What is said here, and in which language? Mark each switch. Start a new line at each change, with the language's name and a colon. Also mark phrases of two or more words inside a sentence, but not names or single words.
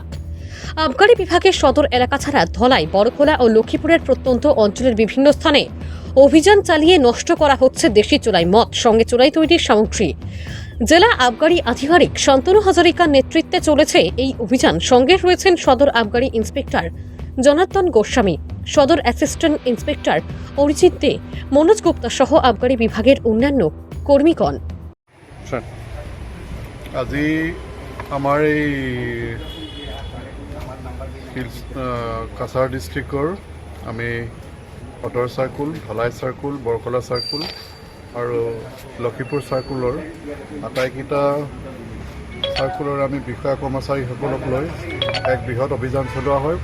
Bangla: আবগারি বিভাগের সদর এলাকা ছাড়া ধলাই, বড়খোলা ও লক্ষ্মীপুরের প্রত্যন্ত অঞ্চলের বিভিন্ন স্থানে অভিযান চালিয়ে নষ্ট করা হচ্ছে দেশি চোলাই মদ, সঙ্গে চোলাই তৈরির সামগ্রী। জেলা আবগারি আধিকারিক শান্তনু হাজারিকার নেতৃত্বে চলেছে এই অভিযান। সঙ্গে রয়েছেন সদর আবগারি ইন্সপেক্টর জনার্দন গোস্বামী, সদর অ্যাসিস্ট্যান্ট ইন্সপেক্টর অরিজিৎ দে, মনোজ গুপ্তা সহ আবগারি বিভাগের অন্যান্য কর্মীগণ।
Assamese: আজি আমাৰ এই কাছাৰ ডিষ্ট্ৰিক্টৰ আমি সদৰ চাৰ্কুল, ধলাই চাৰ্কুল, বৰকলা চাৰ্কুল আৰু লক্ষীপুৰ চাৰ্কুলৰ আটাইকেইটা চাৰ্কুলৰ আমি বিষয়া কৰ্মচাৰীসকলক লৈ এক বৃহৎ অভিযান চলোৱা হয়।